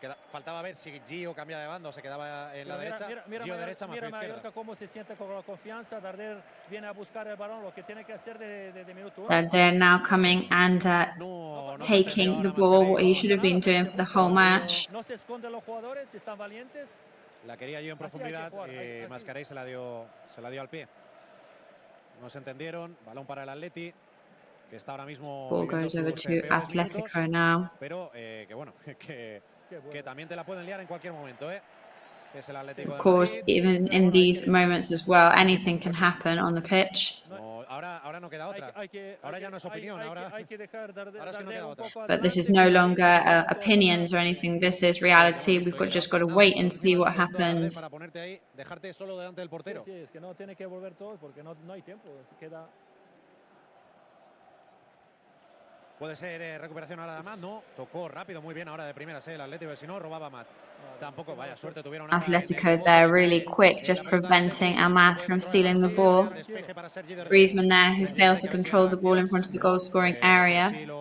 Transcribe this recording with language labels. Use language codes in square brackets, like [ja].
[es] Faltaba ver si Gio cambia de bando o se quedaba en la derecha. Gio derecha, mira Mallorca cómo se siente con la confianza. Darder viene a buscar el balón, lo que tiene que hacer de minuto 1. [en] They're now coming and taking the ball, what he should have been doing for the whole match. [es] No se esconden los jugadores, están valientes. La quería Gio en profundidad y MATCHDAY se la dio al pie. No se entendieron, balón para el Atleti, que está ahora mismo... [en] Ball goes over to Atlético now. [es] Pero que bueno, que también te la pueden liar en cualquier momento, Es el Atlético de Madrid. [en] Of course, even in these moments as well, anything can happen on the pitch. [es] No, ahora no queda otra. Ahora ya no es opinión, ahora sí no queda otra. [en] But this is no longer opinions or anything. This is reality. We've just got to wait and see what happens. [es] Para ponerte ahí, dejarte solo delante del portero. Sí, es que no tiene que volver todo porque no hay tiempo. Queda... Puede ser recuperación ahora de Amat, no, tocó rápido, muy bien ahora de primeras el Atlético, si no robaba Amat. Tampoco, vaya suerte tuvieron. [en] Atletico there really quick, just preventing Amath from stealing the ball. Griezmann there, who fails to control the ball in front of the goal-scoring area.